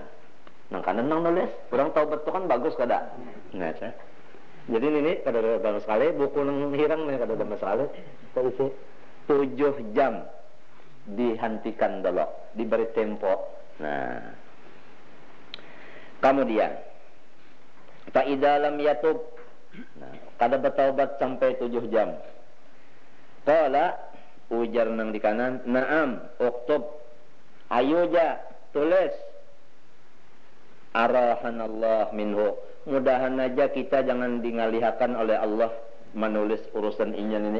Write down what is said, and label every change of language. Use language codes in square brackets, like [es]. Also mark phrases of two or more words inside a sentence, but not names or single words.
[bjn] Nang kanan nang nulis, orang taubat itu kan bagus kada? Nah, jadi ini kada ada sekali buku nang hirang nih kada ada masalah. Isi 7 jam dihentikan dulu, diberi tempo. Nah, kemudian [ar] فإذا لم يتب, [bjn] nah, kada bertaubat sampai 7 jam. Qala ujar nang di kanan, [ar] نعم اكتب, [bjn] Ayo ja tulis. [ar] أراحنا الله منه. [bjn] Mudahan aja kita jangan dingalihakan oleh Allah menulis urusan inya ini.